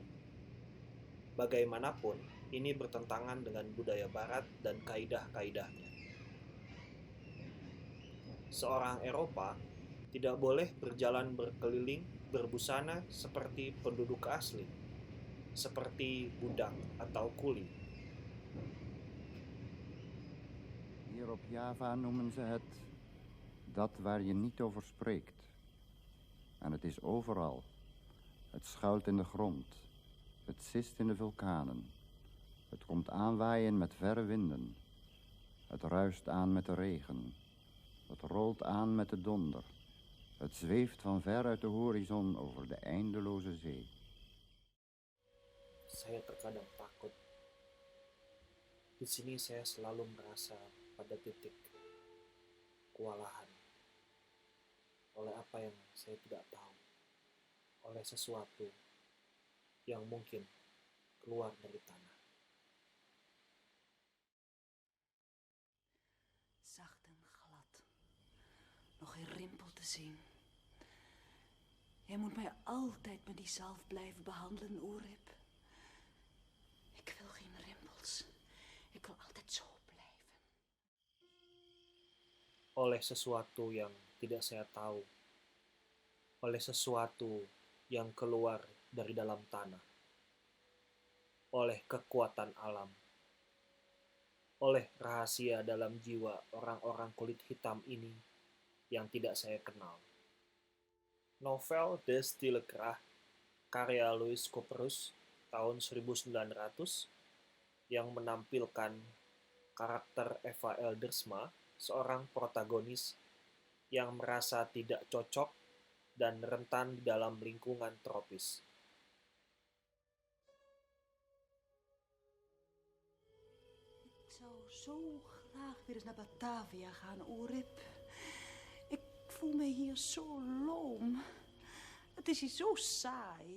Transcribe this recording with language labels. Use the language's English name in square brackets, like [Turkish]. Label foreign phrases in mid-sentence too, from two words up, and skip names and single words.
[Indonesian] Bagaimanapun, ini bertentangan dengan budaya barat dan kaidah-kaidahnya. Seorang Eropa tidak boleh berjalan berkeliling berbusana seperti penduduk asli, seperti budak atau kuli. [Dutch] Hier op Java noemen ze het dat waar je niet over spreekt. En het is overal. Het schuilt in de grond. Het sist in de vulkanen. Het komt aanwaaien met verre winden. Het ruist aan met de regen. Het rolt aan met de donder. Het zweeft van ver uit de horizon over de eindeloze zee. [Indonesian] Saya terkadang takut. Di sini saya selalu merasa pada titik kewalahan. Oleh apa yang saya tidak tahu. Oleh sesuatu yang mungkin keluar dari tanah. [Dutch] Zacht en glad. Nog geen rimpel te zien. Jij moet mij altijd met die zalf blijven behandelen, Oerip. Ik wil geen rimpels. Ik wil altijd zo blijven. [Indonesian] Oleh sesuatu yang tidak saya tahu. Oleh sesuatu yang keluar dari dalam tanah. Oleh kekuatan alam. Oleh rahasia dalam jiwa orang-orang kulit hitam ini yang tidak saya kenal. Novel De Stille Kracht, karya Louis Copperus, tahun 1900, yang menampilkan karakter Eva Eldersma, seorang protagonis yang merasa tidak cocok dan rentan di dalam lingkungan tropis. [Dutch] Ik zou zo graag weer eens naar Batavia gaan, Oerip. Ik voel me hier zo loom. Het is hier zo saai.